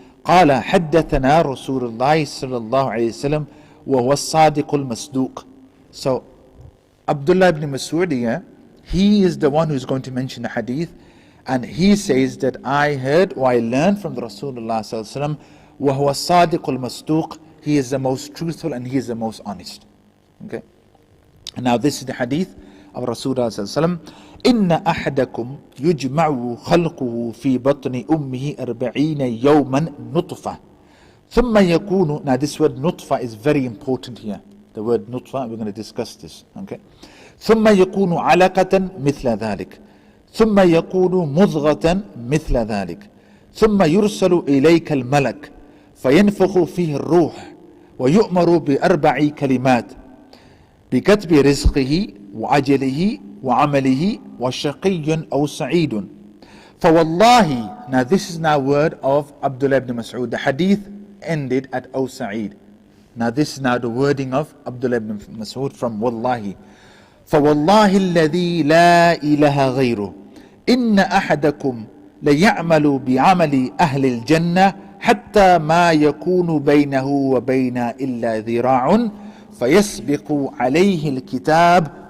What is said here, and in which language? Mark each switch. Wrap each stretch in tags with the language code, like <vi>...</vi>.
<ar>قال حدثنا رسول الله صلى الله عليه وسلم وهو الصادق المصدوق.</ar> <en>So Abdullah ibn Mas'ud here, he is the one who's going to mention the hadith, and he says that I heard or I learned from the Rasulullah</en> <ar>صلى الله عليه وسلم وهو الصادق المصدوق.</ar> <en>He is the most truthful and he is the most honest. Okay. And now this is the hadith of Rasulullah صلى الله عليه وسلم.</en> <ar>إن أحدكم يجمع خلقه في بطن أمه 40 يوما نطفة ثم يكون.</ar> <en>Now this word nutfa is very important here. The word nutfa, we're going to discuss this. Okay.</en> <ar>ثم يكون علقة مثل ذلك ثم يكون مضغة مثل ذلك ثم يرسل إليك الملك فينفخ فيه الروح ويؤمر ب4 كلمات بكتب رزقه وعجله وعمله وشقي أو سعيد فوالله.</ar> <en>Now this is now word of Abdullah ibn Mas'ud. The hadith ended at</en> <ar>أو سعيد.</ar> <en>Now this is now the wording of Abdullah ibn Mas'ud from Wallahi.</en> <ar>فوالله الذي لا إله غيره إن أحدكم ليعمل بعمل أهل الجنة حتى ما يكون بينه وبين إلا ذراع فيسبق عليه الكتاب</ar>